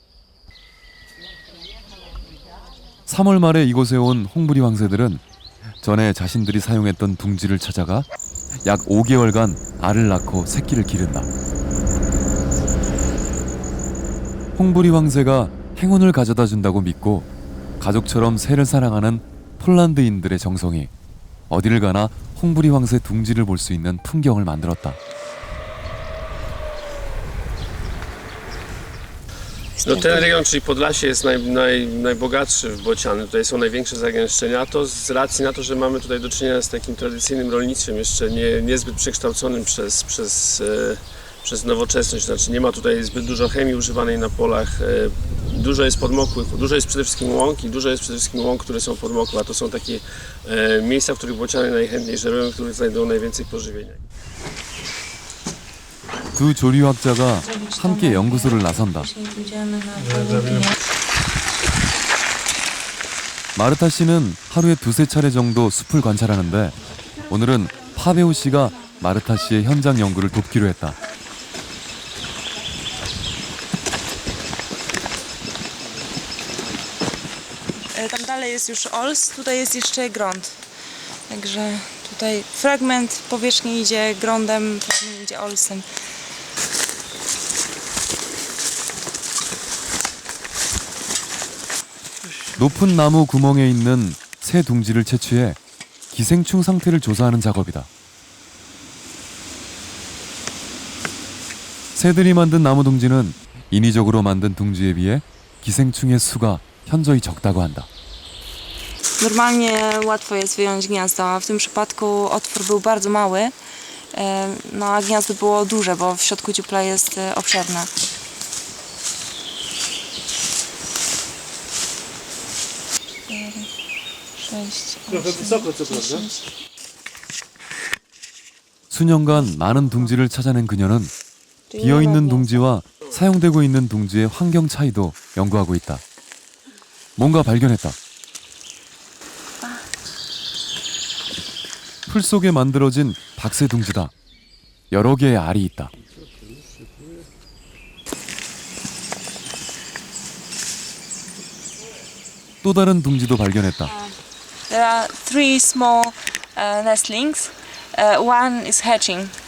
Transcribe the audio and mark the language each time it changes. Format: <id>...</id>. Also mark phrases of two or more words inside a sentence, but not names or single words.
<ko>3월 말에 이곳에 온 홍부리 황새들은 전에 자신들이 사용했던 둥지를 찾아가 약 5개월간 알을 낳고 새끼를 기른다. 홍부리 황새가 행운을 가져다 준다고 믿고 가족처럼 새를 사랑하는 폴란드인들의 정성이 어디를 가나 홍부리 황새 둥지를 볼 수 있는 풍경을 만들었다.</ko> <pl>No ten region, czyli Podlasie, jest najbogatszy w bociany. Tutaj są największe zagęszczenia. To z racji na to, że mamy tutaj do czynienia z takim tradycyjnym rolnictwem, jeszcze niezbyt przekształconym przez przez nowoczesność. Znaczy nie ma tutaj zbyt dużo chemii używanej na polach. Dużo jest podmokłych, dużo jest przede wszystkim łąk i dużo jest przede wszystkim łąk, które są podmokłe, a to są takie miejsca, w których bociany najchętniej żerują, w których znajdą najwięcej pożywienia.</pl> <ko>두 조류학자가 함께 연구소를 나선다. 마르타 씨는 하루에 두세 차례 정도 숲을 관찰하는데 오늘은 파베오 씨가 마르타 씨의 현장 연구를 돕기로 했다.</ko> <pl>Tam dalej jest już ols, tutaj jest jeszcze grąd. Także tutaj fragment powierzchni idzie grądem, fragment idzie olsem.</pl> <ko>높은 나무 구멍에 있는 새 둥지를 채취해 기생충 상태를 조사하는 작업이다. 새들이 만든 나무 둥지는 인위적으로 만든 둥지에 비해 기생충의 수가 현저히 적다고 한다.</ko> <pl>Normalnie łatwo jest wyjąć gniazdo, a w tym przypadku otwór był bardzo mały, no a gniazdo było duże, bo w środku dziupla jest obszerna.</pl> <ko>수년간 많은 둥지를 찾아낸 그녀는 비어있는 둥지와 사용되고 있는 둥지의 환경 차이도 연구하고 있다. 뭔가 발견했다. 풀 속에 만들어진 박새 둥지다. 여러 개의 알이 있다. 또 다른 둥지도 발견했다.</ko> <en>There are 3 small nestlings. One is hatching.</en>